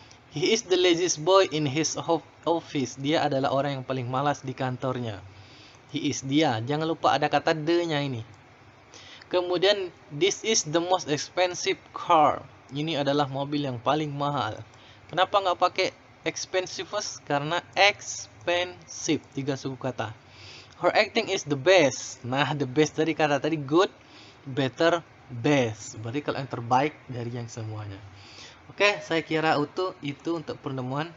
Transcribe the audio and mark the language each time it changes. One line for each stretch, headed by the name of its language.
English: He is the laziest boy in his office.
Indonesian: Dia adalah orang yang paling malas di kantornya. He is, dia. Jangan lupa ada kata the-nya ini.
English: Kemudian, this is the most expensive car.
Indonesian: Ini adalah mobil yang paling mahal. Kenapa nggak pakai expensive? Karena expensive, 3 suku kata.
English: Her acting is the best. Nah, the best
Indonesian: dari kata tadi
English: good, better, best.
Indonesian: Berarti kalau yang terbaik dari yang semuanya. Oke, saya kira itu untuk pertemuan.